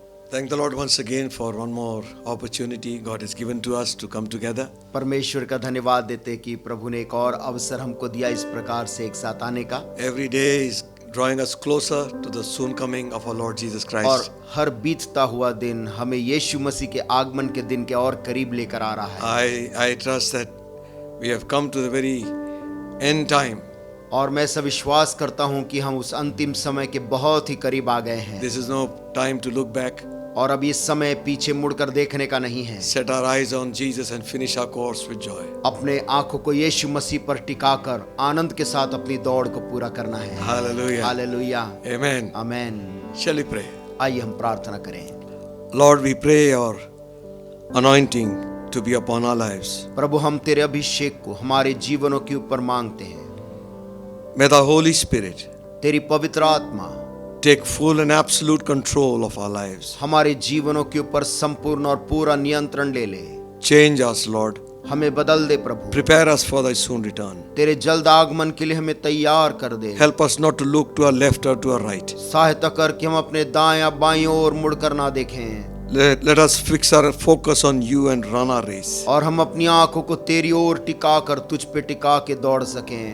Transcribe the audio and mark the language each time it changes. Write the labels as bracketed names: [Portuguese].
[English] Thank the Lord once again for one more opportunity God has given to us to come together. [Hindi] परमेश्वर का धन्यवाद देते कि प्रभु ने एक और अवसर हमको दिया इस प्रकार से एक साथ आने का। [English] Every day is drawing us closer to the soon coming of our Lord Jesus [Hindi] और [English] Christ. [Hindi] हर बीतता हुआ दिन हमें यीशु मसीह के आगमन के दिन के और करीब लेकर आ रहा है। [English] I trust that we have come to the very end time. [Hindi] और मैं सब विश्वास करता हूं कि हम उस अंतिम समय के बहुत ही करीब आ गए हैं। [English] This is no time to look back. [Hindi] और अब इस समय पीछे मुड़कर देखने का नहीं है। [English] Set our eyes on Jesus and finish our course with joy. [Hindi] अपने आंखों को यीशु मसीह पर टिकाकर आनंद के साथ अपनी दौड़ को पूरा करना है। [English] Hallelujah. [Hindi] Hallelujah. [English] Amen. [Hindi] Amen. [English] Shall we pray? [Hindi] आइए हम प्रार्थना करें। [English] Lord, we pray your anointing to be upon our lives. [Hindi] प्रभु हम तेरे अभिषेक को हमारे जीवनों के ऊपर मांगते हैं। [English] May the Holy Spirit [Hindi] तेरी पवित्र आत्मा [English] take full and absolute control of our lives. [Hindi] हमारे जीवनों के ऊपर संपूर्ण और पूरा नियंत्रण ले ले। [English] Change us, Lord. [Hindi] हमें बदल दे प्रभु। [English] Prepare us for thy soon return. [Hindi] तेरे जल्द आगमन के लिए हमें तैयार कर दे। [English] Help us not to look to our left or to our right. [Hindi] सहायता कर कि हम अपने दाएं या बाईं ओर मुड़कर ना देखें। [English] Let us fix our focus on you and run our race. [Hindi] और हम अपनी आंखों को तेरी ओर टिका कर तुझ पे टिका के दौड़ सकें।